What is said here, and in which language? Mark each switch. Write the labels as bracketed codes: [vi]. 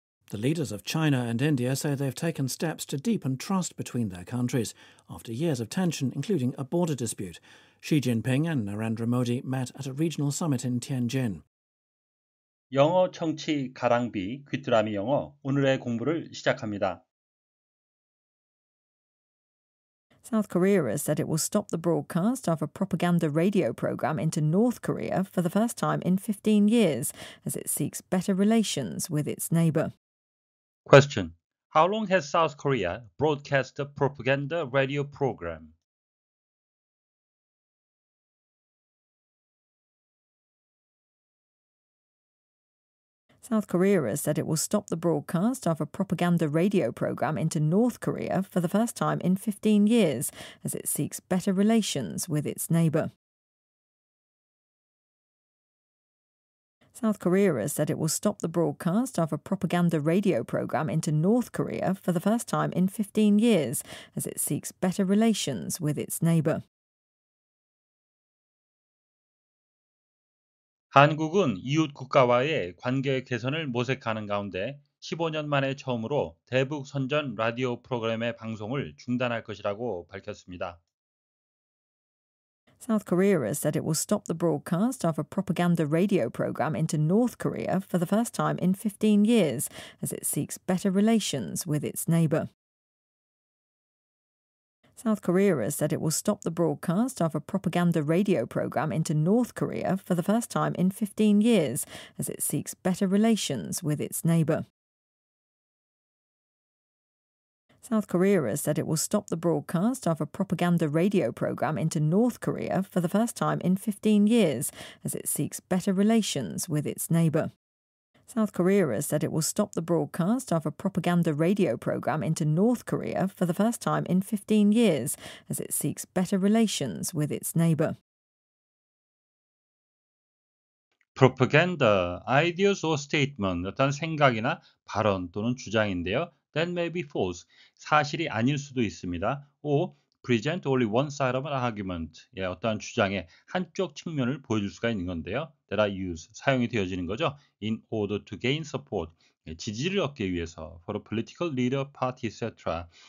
[en] The leaders of China and India say they've taken steps to deepen trust between their countries after years of tension, including a border dispute. Xi Jinping and Narendra Modi met at a regional summit in Tianjin. [ko] 영어 청취 가랑비 귀뚜라미 영어 오늘의 공부를 시작합니다. [en] South Korea has said it will stop the broadcast of a propaganda radio program into North Korea for the first time in 15 years as it seeks better relations with its neighbour. Question. How long has South Korea broadcast a propaganda radio program? South Korea has said it will stop the broadcast of a propaganda radio program into North Korea for the first time in 15 years as it seeks better relations with its neighbour. South Korea has said it will stop the broadcast of a propaganda radio program into North Korea for the first time in 15 years as it seeks better relations with its neighbour. [ko] 한국은 이웃 국가와의 관계 개선을 모색하는 가운데 15년 만에 처음으로 대북 선전 라디오 프로그램의 방송을 중단할 것이라고 밝혔습니다. [en] South Korea has said it will stop the broadcast of a propaganda radio program into North Korea for the first time in 15 years as it seeks better relations with its neighbour. South Korea has said it will stop the broadcast of a propaganda radio program into North Korea for the first time in 15 years as it seeks better relations with its neighbour. South Korea has said it will stop the broadcast of a propaganda radio program into North Korea for the first time in 15 years as it seeks better relations with its neighbour. South Korea has said it will stop the broadcast of a propaganda radio program into North Korea for the first time in 15 years as it seeks better relations with its neighbour. Propaganda, ideas or statement, [ko] 어떤 생각이나 발언 또는 주장인데요. [en] That may be false, [ko] 사실이 아닐 수도 있습니다. [en] or present only one side of an argument, [ko] 어떠한 주장의 한쪽 측면을 보여줄 수가 있는 건데요. [en] that are used, [ko] 사용이 되어지는 거죠. [en] in order to gain support, [ko] 지지를 얻기 위해서, [en] for a political leader, party, etc.